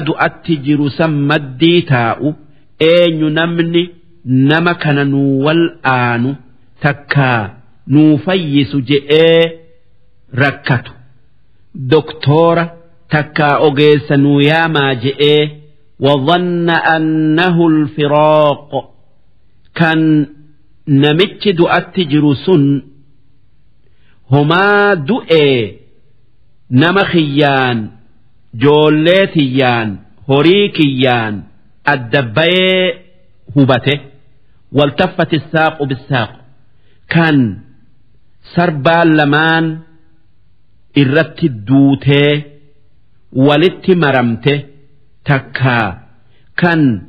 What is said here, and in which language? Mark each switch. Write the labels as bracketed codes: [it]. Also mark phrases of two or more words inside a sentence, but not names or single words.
[om] du'atti jiru san maddii taa'u eenyu namni nama kana nuu wal aanu takkaa nuu fayyisu je'ee rakkatu doktoora takkaa ogeessa nuu yaamaa je'ee [ar] وظن أنه الفراق كان [om] namichi du'atti jiru sun homaa du'e nama kiyyaan joollee tiyyaan horii kiyyaan adda bayee hubate waltaffati saaqu bisaaqu kan sarbaan lamaan irratti duutee walitti maramte takkaa kan